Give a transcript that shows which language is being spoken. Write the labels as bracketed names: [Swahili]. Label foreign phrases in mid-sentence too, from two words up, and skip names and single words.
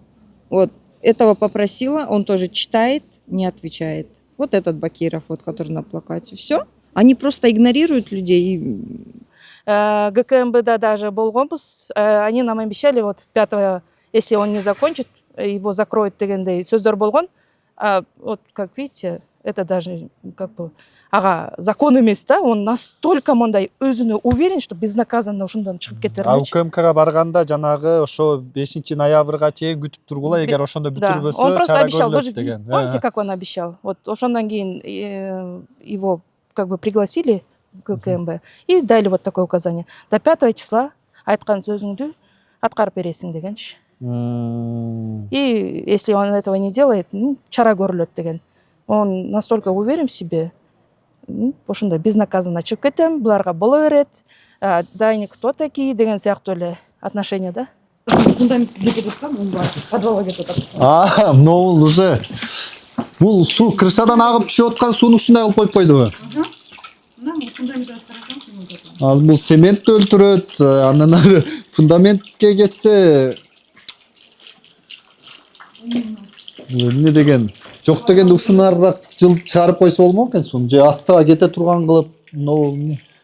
[Russian] Вот, этого попросила, он тоже читает, не отвечает. Вот этот Бакиров, вот, который на плакате. Все. Они просто игнорируют людей. [Kyrgyz] ГКМБда даже болгонбуз, [Russian] они нам обещали, вот 5-го, если он не закончит, его закроют [Kyrgyz] дегендей сөздөр болгон. [Russian] Вот, как видите, это даже как бы закон [Kyrgyz] эмес да, [Russian] он настолько [Kyrgyz] мындай өзүнө [Russian] уверен, что безнаказанно [Kyrgyz] ушундан чыгып кетер элечи. УКМКга барганда жанагы ошо 5-ноябрга чейин күтүп тургула, эгер ошондо бүтүрбөсө чара көрүлөт деген. [Russian] Помните, как он обещал? Вот [Kyrgyz] ошондон кийин [Russian] его как бы пригласили в ГКМБ и дали вот такое указание. До 5 числа [Kyrgyz] айткан сөзүңдү аткарып бересиң дегенчи. [Russian] И если он этого не делает, [Kyrgyz] чара көрүлөт деген. [Russian] Он настолько уверен в себе, [Kyrgyz] ошондой безнаказанно чыгып кетем, буларга боло берет, [Russian] да они кто такие [Kyrgyz] деген сыяктуу эле отношения, да? Фундамент кетип аткан, он бар. Подвалга кетип аткан. Мынау уже бул суу крышадан агып түшүп аткан сууну ушундай кылып коюп койдубу? Ал бул цементти өлтүрөт, андан ары фундаментке кетсе эмне деген жок дегенде ушунарыраак жыл чыгарып койсо болмок экен сууну, же астыга кете турган кылып, эмне?